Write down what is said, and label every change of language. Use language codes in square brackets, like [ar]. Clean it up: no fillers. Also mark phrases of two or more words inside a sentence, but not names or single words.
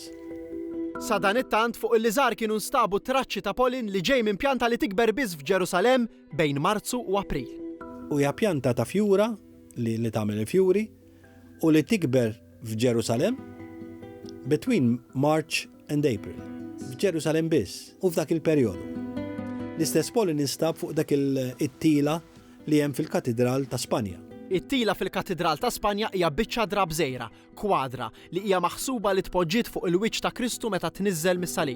[mt] Sa dan it-tant fuq il-liżgħar kienu nstabu traċċi ta' polin li ġej minn pjanta li tikber biss f'Ġerusalemm bejn Marzu u April. U hija pjanta ta' fjura li tagħmel il-fjuri u li tikber f'Ġerusalemm [en] between March and April. [mt] F'Ġerusalemm biss u f'dak il-perjodu. L-istess polin instab fuq dak it-tila li hemm fil-Katedral ta' Spanja. It-tila fil-Katedral ta' Spanja hija biċċa drab żgħira, kwadra, li hija maħsuba li tpoġġiet fuq il-wiċċ ta' Kristu meta tniżżel mis-salib.